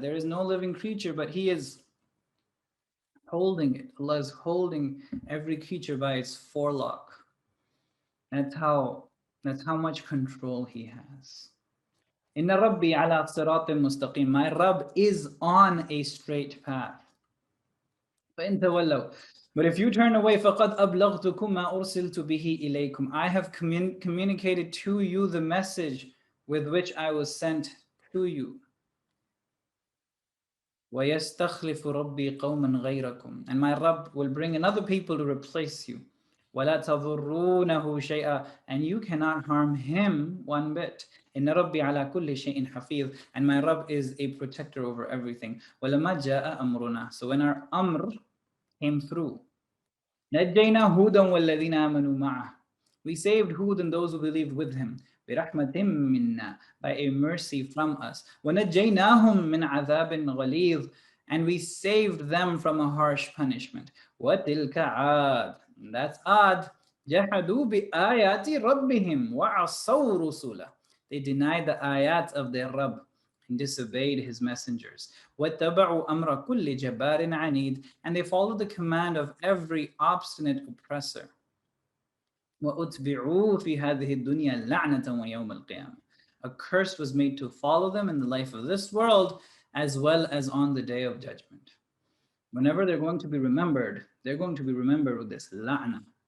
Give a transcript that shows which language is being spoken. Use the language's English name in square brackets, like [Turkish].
[English] There is no living creature, but He is holding it. Allah is holding every creature by its forelock. That's how much control He has. [Arabic] Inna Rabbi ala siratim mustaqim. [English] My Rabb is on a straight path. [Arabic] فَإِن تَوَلَّوْا. [English] But if you turn away, [Arabic] فَقَدْ أَبْلَغْتُكُمْ مَا أُرْسِلْتُ بِهِ إِلَيْكُمْ. [English] I have communicated to you the message with which I was sent to you. [Arabic] وَيَسْتَخْلِفُ رَبِّي قَوْمًا غَيْرَكُمْ. [English] And my Rabb will bring another people to replace you. [Arabic] وَلَا تَضُرُّونَهُ شَيْئًا. [English] And you cannot harm him one bit. [Arabic] إِنَّ رَبِّي عَلَى كُلِّ شَيْءٍ حَفِيظٌ. [English] And my Rabb is a protector over everything. [Arabic] وَلَمَا جَاءَ أَمْرُنَا. [English] So when our amr came through, [Arabic] نَجَّيْنَا هُودًا وَالَّذِينَ آمَنُوا مَعَهُ. [English] We saved Hud and those who believed with him. [Arabic] بِرَحْمَةٍ مِنَّا. [English] By a mercy from us. [Arabic] وَنَجَّيْنَاهُمْ مِنْ عَذَابٍ غَلِيظٍ. [English] And we saved them from a harsh punishment. [Arabic] وَتِلْكَ عَادٍ. [English] That's Ad. [Arabic] جَحَدُوا بِآيَاتِ رَبِّهِمْ وَعَصَوْا رُسُلَهُ. [English] They denied the ayat of their Rabb and disobeyed his messengers. [Arabic] وَاتَّبَعُوا أَمْرَ كُلِّ جَبَّارٍ عَنِيدٍ. [English] And they followed the command of every obstinate oppressor. [Arabic] وَأُتْبِعُوا فِي هَذِهِ الدُّنْيَا لَعْنَةً وَيَوْمَ الْقِيَامَةِ. [English] A curse was made to follow them in the life of this world as well as on the day of judgment. Whenever they're going to be remembered, they're going to be remembered with this la'na.